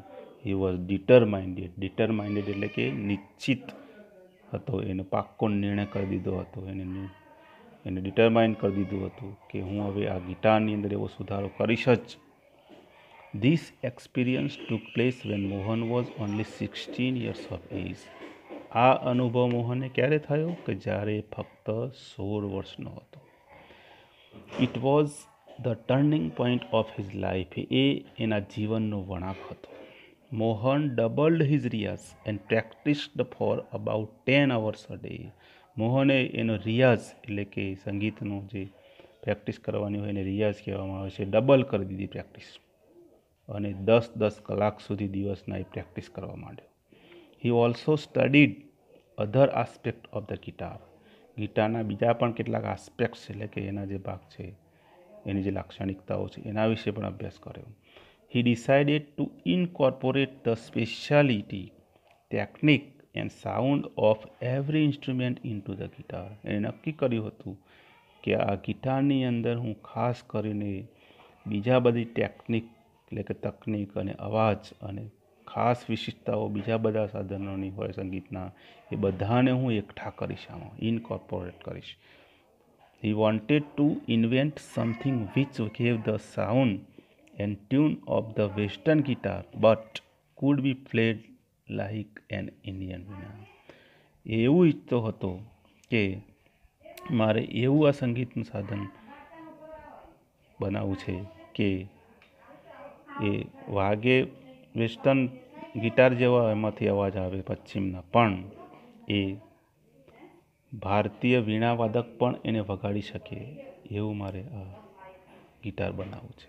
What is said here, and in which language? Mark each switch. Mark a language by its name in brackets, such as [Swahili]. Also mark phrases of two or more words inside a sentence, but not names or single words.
[English] He was determined [Gujarati] એટલે કે નિશ્ચિત હતો, એને પાક્કો નિર્ણય કરી દીધો હતો, એને ડિટરમાઇન કરી દીધું હતું કે હું હવે આ ગિટારની અંદર એવો સુધારો કરીશ જ. [English] This experience took place when Mohan was only 16 years of એજ. [Gujarati] આ અનુભવ મોહનને ક્યારે થયો? કે જ્યારે ફક્ત 16 વર્ષનો હતો. [English] It was the turning point of his life. [Gujarati] એ એના જીવનનો વળાંક હતો. [English] Mohan doubled his riyaz and practised for about 10 hours a day. [Gujarati] મોહને એનો રિયાઝ એટલે કે સંગીતનો જે પ્રેક્ટિસ કરવાની હોય એને રિયાઝ કહેવામાં આવે છે, ડબલ કરી દીધી પ્રેક્ટિસ, અને 10 કલાક સુધી દિવસના એ પ્રેક્ટિસ કરવા માંડ્યો. [English] He also studied other aspect of the guitar. [Gujarati] ગિટારના બીજા પણ કેટલાક આસ્પેક્ટ્સ એટલે કે એના જે ભાગ છે, એની જે લાક્ષણિકતાઓ છે એના વિશે પણ અભ્યાસ કર્યો. [English] He decided to incorporate the speciality, technique and sound of every instrument into the guitar. [Gujarati] એને નક્કી કર્યું હતું કે આ ગિટારની અંદર હું ખાસ કરીને બીજા બધી ટેકનિક એટલે કે તકનિક અને અવાજ અને ખાસ વિશિષ્ટતાઓ બીજા બધા સાધનોની હોય સંગીતના, એ બધાને હું એકઠા કરીશ, આમાં ઇનકોર્પોરેટ કરીશ. [English] He wanted to invent something which gave the sound and tune of the western guitar but could be played like an Indian વીણા. [Gujarati] એવું ઈચ્છતો હતો કે મારે એવું આ સંગીતનું સાધન બનાવવું છે કે એ વાગે વેસ્ટર્ન ગિટાર જેવા એમાંથી અવાજ આવે પશ્ચિમના, પણ એ ભારતીય વીણાવાદક પણ એને વગાડી શકે એવું મારે આ ગિટાર બનાવવું છે.